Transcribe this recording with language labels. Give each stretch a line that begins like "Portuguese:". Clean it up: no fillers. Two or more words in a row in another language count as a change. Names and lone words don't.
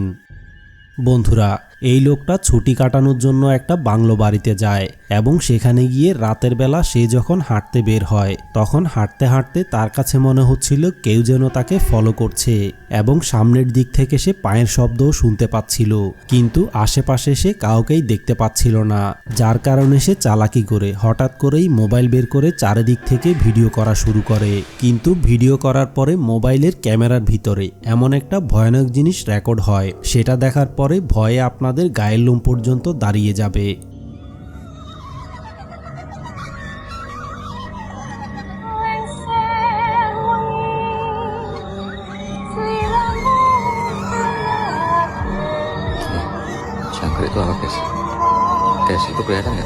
Bangla: বন্ধুরা, এই লোকটা ছুটি কাটানোর জন্য একটা বাংলো বাড়িতে যায় এবং সেখানে গিয়ে রাতের বেলা সে যখন হাঁটতে বের হয় তখন হাঁটতে হাঁটতে তার কাছে মনে হচ্ছিল কেউ যেন তাকে ফলো করছে এবং সামনের দিক থেকে সে পায়ের শব্দও শুনতে পাচ্ছিল, কিন্তু আশেপাশে সে কাউকেই দেখতে পাচ্ছিল না, যার কারণে সে চালাকি করে হঠাৎ করেই মোবাইল বের করে চারিদিক থেকে ভিডিও করা শুরু করে। কিন্তু ভিডিও করার পরে মোবাইলের ক্যামেরার ভিতরে এমন একটা ভয়ানক জিনিস রেকর্ড হয়, সেটা দেখার পরে ভয়ে আপনাদের গায়ের লোম পর্যন্ত দাঁড়িয়ে যাবে।
Indonesian: Jangkrik itu apa guys? Guys, itu kelihatan nggak?